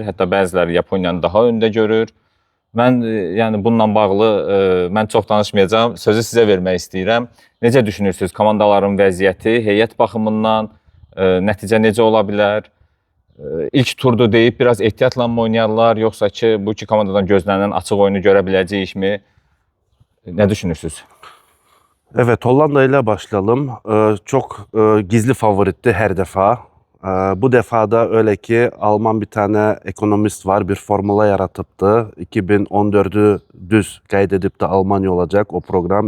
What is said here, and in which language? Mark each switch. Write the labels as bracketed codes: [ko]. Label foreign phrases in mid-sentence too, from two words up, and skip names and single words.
[az] Hətta bəziləri Yaponiyanı daha öndə görür. Mən yəni bununla bağlı mən çox danışmayacağam. Sözü sizə vermək istəyirəm. Necə düşünürsünüz komandaların vəziyyəti, heyət baxımından nəticə necə ola bilər? İlk turdu deyib biraz ehtiyatla mı oynayarlar, yoxsa ki bu iki komandadan gözlənilən açıq oyunu görə biləcəyikmi? [tr] Ne düşünürsünüz? Evet, Hollanda ile başlayalım. Çok gizli favoritti her defa. Bu defa da öyle ki Alman bir tane ekonomist var, bir formula yaratıptı. 2014'ü düz kaydedip de Almanya olacak o program.